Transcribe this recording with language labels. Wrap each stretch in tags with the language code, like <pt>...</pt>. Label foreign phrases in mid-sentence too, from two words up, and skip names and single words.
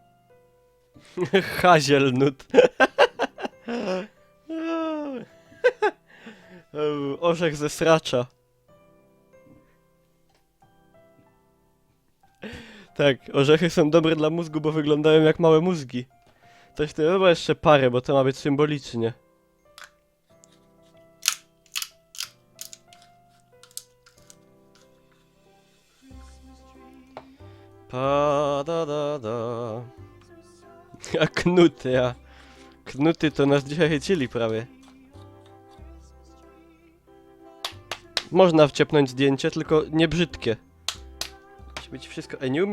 <pl>Hazelnut. Orzech ze sracza. Tak, orzechy są dobre dla mózgu, bo wyglądają jak małe mózgi. Coś tu, chyba jeszcze parę, bo to ma być symbolicznie. Pa da da da. A knuty, a. Knuty to nas dzisiaj chycili prawie. Można wciepnąć zdjęcie, tylko nie brzydkie. Musi być wszystko. Ej, nie umie...</pl>